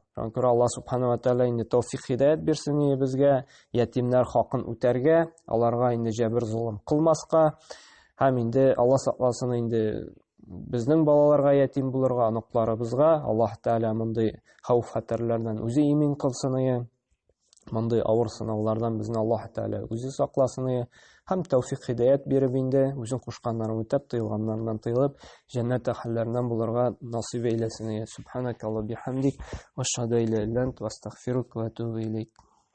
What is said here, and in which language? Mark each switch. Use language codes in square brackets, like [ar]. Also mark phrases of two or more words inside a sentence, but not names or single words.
[tt] Шуңа күрә Аллаһ Субханаһу ва Тәгалә инде тәүфик хидаят бирсен безгә, ятимнәр хакын үтәргә, аларга инде җәбер зулым кылмаска һәм инде Аллаһ сакласын инде безнең балаларга ятим булырга, аныкларыбызга Аллаһ Тәгалә мондый хәүф-хәтерләрдән үзе имин кылсын, мондый авыр сынаулардан безне Аллаһ Тәгалә үзе сакласын, һәм тәүфик хидаят биреп инде үзен кушканнарын үтәп, тыелганнардан тыелып, җәннәт әһелләреннән булырга насыйп әйләсен. [ar] سبحانك الله بحمدك، وأشهد أن لا إله إلا أنت، وأستغفرك وأتوب إليك.